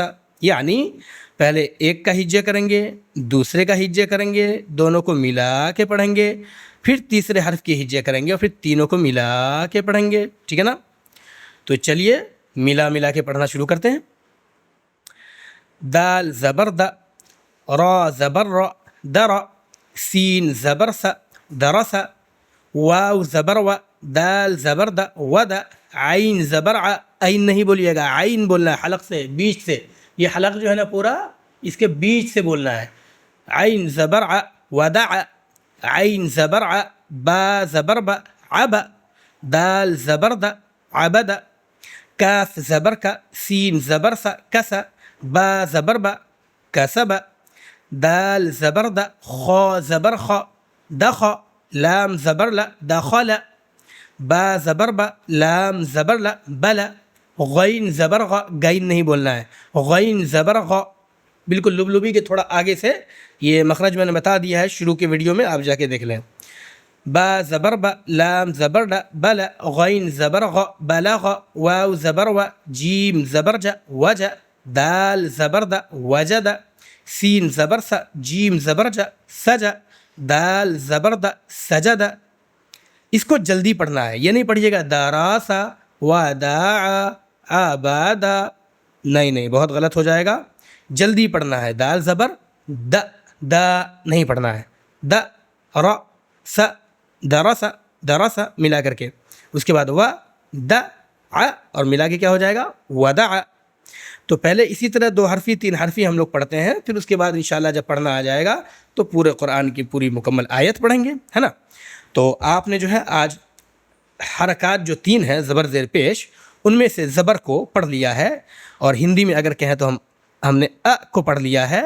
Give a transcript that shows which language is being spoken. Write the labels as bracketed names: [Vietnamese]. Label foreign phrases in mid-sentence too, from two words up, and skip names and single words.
[Urdu] یعنی پہلے ایک کا ہجے کریں گے، دوسرے کا ہجے کریں گے، دونوں کو ملا کے پڑھیں گے، پھر تیسرے حرف کی ہجے کریں گے اور پھر تینوں کو ملا کے پڑھیں گے، ٹھیک ہے نا؟ تو چلیے ملا کے پڑھنا شروع کرتے ہیں۔ دال زبر د، را زبر ر، در، سین زبر س، درس، واو زبر و، دال زبر د، ود، عین زبر ع، عین نہیں بولیے گا، عین بولنا ہے حلق سے، بیچ سے، یہ حلق جو ہے نا پورا اس کے بیچ سے بولنا ہے۔ عین زبر ع، ودع، عین زبر ع، با زبر ب، عب، دال زبر د، عبد، کاف زبر کا، سین زبر سا، کس، با زبر با، کسب، دال زبر د، خا زبر خ، دخ، لام زبر ل، دخل، با زبر با، لام زبر ل، بل، غین زبر غ، غین نہیں بولنا ہے، غین زبر غ، بالکل لبلبی کے تھوڑا آگے سے، یہ مخرج میں نے بتا دیا ہے شروع کے ویڈیو میں، آپ جا کے دیکھ لیں۔ با زبر با، لام زبر ل، بل، غین زبر غ، بلغ، واو زبر و، جیم زبر ج، وج، دال زبر د، وجد، سین زبر س، جیم زبر ج، سج، دال زبر د، سجد۔ اس کو جلدی پڑھنا ہے، یہ نہیں پڑھیے گا داراسا، وداع، آبادا، نہیں بہت غلط ہو جائے گا. جلدی پڑھنا ہے. دال زبر د نہیں پڑھنا ہے. د ر س درس درس ملا کر کے, اس کے بعد و د اور ملا کے کیا ہو جائے گا ودع. تو پہلے اسی طرح 2 حرفی 3 حرفی ہم لوگ پڑھتے ہیں, پھر اس کے بعد انشاءاللہ جب پڑھنا آ جائے گا تو پورے قرآن کی پوری مکمل آیت پڑھیں گے, ہے نا. تو آپ نے جو ہے آج حرکات جو 3 ہیں زبر زیر پیش, ان میں سے زبر کو پڑھ لیا ہے, اور ہندی میں اگر کہیں تو ہم نے کو پڑھ لیا ہے.